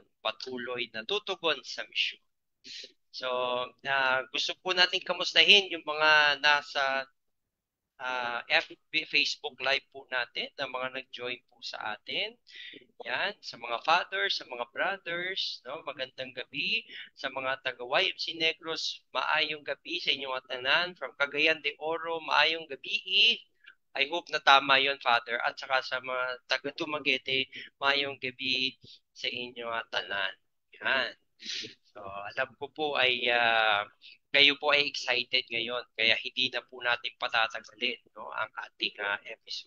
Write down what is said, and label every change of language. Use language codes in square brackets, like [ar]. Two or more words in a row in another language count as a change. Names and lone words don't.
[tl] Patuloy na tutugon sa misyon. So, gusto po nating kamustahin yung mga nasa FB, Facebook Live po natin na mga nag-join po sa atin. Yan, sa mga fathers, sa mga brothers, no, magandang gabi. [hil] Sa mga taga-YFC Negros, maayong gabi sa inyong tanan. From Cagayan de Oro, maayong gabi. [en] I hope [tl] na tama yon, Father. At saka sa mga taga-Dumaguete, [hil] maayong gabi sa inyong tanan. [tl] Yan. So, alam ko po ay kayo po ay excited ngayon. Kaya hindi na po natin patatagalin, no, ang ating episode.